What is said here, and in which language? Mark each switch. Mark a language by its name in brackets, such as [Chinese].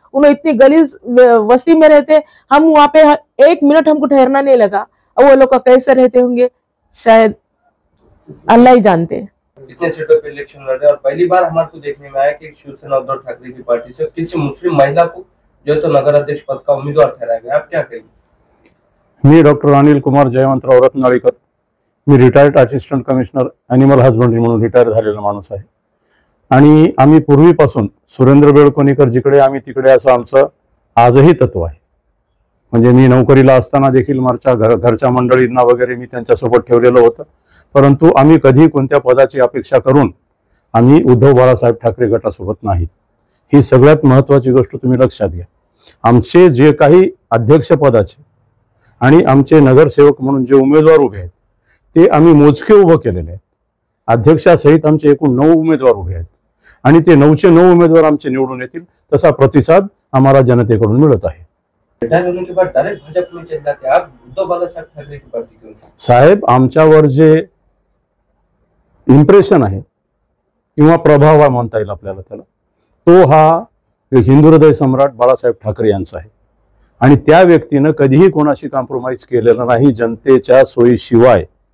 [Hindi] उन्हें इतनी गलीज बस्ती में रहते, हम वहां पे 1 मिनट हमको ठहरना नहीं लगा। और वो लोग का कैसे रहते होंगे शायद अल्लाह ही जानते। इतने सीटों पे इलेक्शन लड़ रहे और पहली बार हमारे को देखने में आया कि शिवसेना उद्धव ठाकरे की पार्टी से किसी मुस्लिम महिला को जो तो नगर अध्यक्ष पद का उम्मीदवार ठहराया गया, आप क्या कहेंगे? [Marathi] मी डॉक्टर अनिल कुमार जयवंतराव रत्नाळीकर, मी retired assistant commissioner animal husbandry म्हणून रिटायर झालेला माणूस आहे। आणि आम्ही पूर्वीपासून सुरेंद्र बेळकोणीकर जिकडे आम्ही तिकडे असं आमचं आजही तत्व आहे। म्हणजे मी नोकरीला असताना देखील माझ्या घरच्या मंडळींना वगैरे मी त्यांच्यासोबत ठेवलेलं होतं, परंतु आम्ही कधी कोणत्या पदाची अपेक्षा करून आम्ही उद्धव बाळासाहेब ठाकरे गटासोबत नाहीत। ही सगळ्यात महत्त्वाची गोष्ट तुम्ही लक्षात घ्या। आमचे जे काही अध्यक्ष पदाचे आणि आमचे नगरसेवक म्हणून जे उमेदवार उभे आहेत ते आम्ही मोजके उभे केलेले आहेत। अध्यक्षासहित आमचे एकूण 9 उमेदवार उभे आहेत आणि ते 9चे 9 उमेदवार आमचे निवडून येतील, तसा प्रतिसाद आम्हाला जनतेकडून मिळत आहे। [Hindi] रिटायर होने के बाद डायरेक्ट भाजपा में चले जाते, आप उद्धव बाळासाहेब ठाकरे की पार्टी क्यों? [Marathi] साहेब, आमच्यावर जे इम्प्रेशन आहे किंवा प्रभाव म्हणता येईल आपल्याला त्याला, तो हा हिंदू हृदय सम्राट बाळासाहेब ठाकरे यांचा आहे. आणि त्या व्यक्तीनं कधीही कोणाशी कॉम्प्रोमाइज केलेलं नाही जनतेच्या सोयीशिवाय.